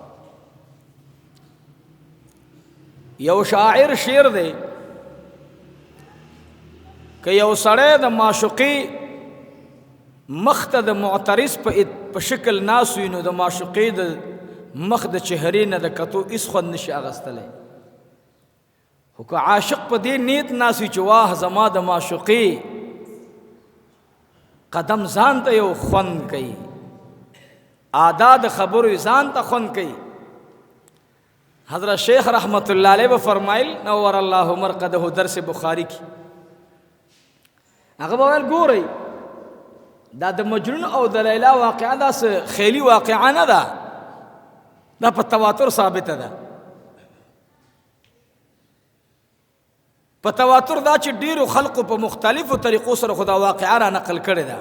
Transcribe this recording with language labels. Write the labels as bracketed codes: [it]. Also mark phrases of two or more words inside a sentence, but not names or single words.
[ps] یو شاعر شعر دی که یو سړی د معشوقې مخ ته د معترض په شکل ناست وي نو د معشوقې د مخ د چهرې نه د کتو هېڅ خوند نشي اخیستلی. خو که عاشق په دې نیت ناست وي چې واه زما د معشوقې قدم ځان ته یو خوند کوي، ادا د خبرو ځان ته خوند کوي. حضرت شیخ [ar] رحمت اللہ علیہ [ps] به فرمایل [ar] نور الله مرقده [ps] درس بخاری کی هغه به ویل ګورئ دا د مجنون او د لیلا واقعه داسې خیالي واقعه نه ده، دا په تواتر ثابته ده. په تواتر دا چې ډیرو خلقو په مختلفو طریقو سره خدا واقعه را نقل کړې ده.